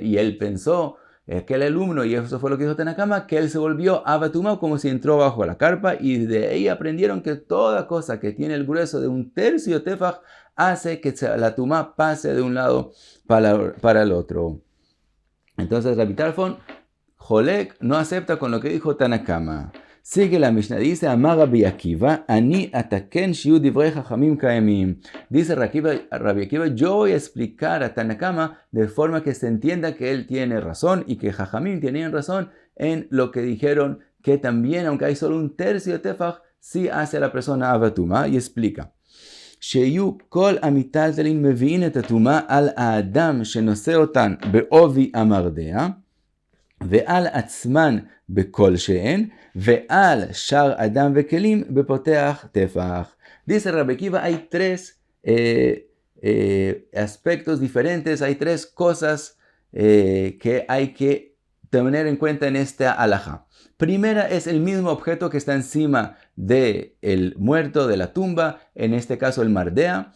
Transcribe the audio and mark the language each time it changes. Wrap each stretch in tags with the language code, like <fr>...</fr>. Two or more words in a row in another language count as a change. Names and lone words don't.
<es>Y él pensó, aquel alumno, y eso fue lo que dijo Tanakama, que él se volvió Avatumá como si entró bajo la carpa y de ahí aprendieron que toda cosa que tiene el grueso de 1/3 tefaj hace que la tumá pase de un lado para el otro. Entonces Rabbi Tarfon, Jolek, no acepta con lo que dijo Tanakama. Sigue la Mishnah, dice,</es> <he>אמר רבי עקיבא, אני אתקן שיהו דברי חכמים קיימים.</he> <es>Dice Rabbi Akiva, yo voy a explicar a Tanakama de forma que se entienda que él tiene razón y que Jajamim tenían razón en lo que dijeron que también, aunque hay solo 1/3 de tefaj, sí hace a la persona Avatumá y explica.</es> <he>שיהיו כל המיטלטלין מביאים את הטומאה על האדם שנושא אותן בעובי המרדע, ועל עצמן בכל שהן, ועל שאר אדם וכלים בפותח טפח.</he> <es>Dice Rabbi Akiva, hay tres aspectos diferentes, hay tres cosas que hay que tener en cuenta en esta alajá. Primera es el mismo objeto que está encima del muerto de la tumba, en este caso el mardea.</es>